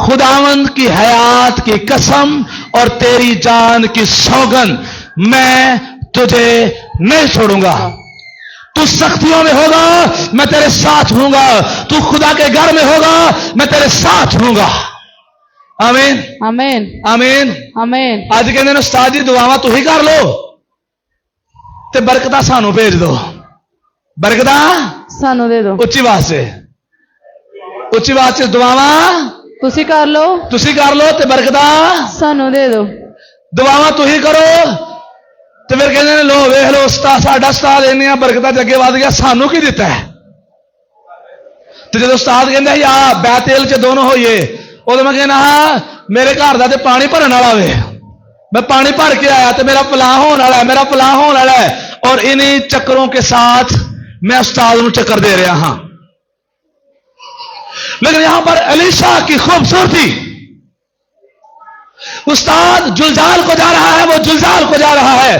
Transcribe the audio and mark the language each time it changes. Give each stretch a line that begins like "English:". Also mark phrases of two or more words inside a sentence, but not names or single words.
Hindi: खुदावंद की हयात की कसम और तेरी जान की सौगंध मैं तुझे नहीं छोड़ूंगा। तू सख्तियों में होगा, मैं तेरे साथ हूंगा। तू खुदा के घर में होगा, मैं तेरे साथ हूंगा। आमीन आमीन आमीन आमीन।
Punjabi: ਅੱਜ ਕਹਿੰਦੇ ਨੇ ਉਸਤਾਦ ਜੀ ਦੁਆਵਾਂ ਤੁਸੀਂ ਕਰ ਲਓ ਤੇ ਬਰਕਤਾਂ ਸਾਨੂੰ ਭੇਜ ਦਿਓ। ਬਰਕਤਾਂ ਸਾਨੂੰ ਦੇ ਦੋ। ਉੱਚੀ ਆਵਾਜ਼ 'ਚ ਦੁਆਵਾਂ ਤੁਸੀ ਕਰ ਲੋ, ਤੁਸੀਂ ਕਰ ਲਓ ਤੇ ਬਰਕਤਾਂ ਸਾਨੂੰ ਦੇ ਦੋ। ਦੁਆਵਾਂ ਤੁਸੀਂ ਕਰੋ ਤੇ ਫਿਰ ਕਹਿੰਦੇ ਨੇ ਲੋ ਵੇਖ ਲਓ ਉਸਤਾਦ ਸਾਡਾ ਉਸਤਾਦ ਇੰਨੀਆਂ ਬਰਕਤਾਂ 'ਚ ਅੱਗੇ ਵਧ ਗਿਆ, ਸਾਨੂੰ ਕੀ ਦਿੱਤਾ ਹੈ। ਤੇ ਜਦੋਂ ਉਸਤਾਦ ਕਹਿੰਦਾ ਯਾ ਬੈਤੇਲ 'ਚ ਦੋਨੋਂ ਹੋਈਏ, ਉਦੋਂ ਮੈਂ ਕਹਿਣਾ ਹਾਂ ਮੇਰੇ ਘਰ ਕਾ ਪਾਣੀ ਭਰਨ ਵਾਲਾ ਵੇ, ਮੈਂ ਪਾਣੀ ਭਰ ਕੇ ਆਇਆ ਤੋ ਮੇਰਾ ਫਲਾਹ ਹੋਣ ਵਾਲਾ ਹੈ, ਮੇਰਾ ਫਲਾਹ ਹੋਣ ਵਾਲਾ ਹੈ।
Hindi: और इन्हीं चक्करों के साथ मैं उस्ताद को चक्कर दे रहा हाँ। लेकिन यहां पर एलीशा की खूबसूरती, उस्ताद जुलजाल को जा रहा है, वो जुलजाल को जा रहा है।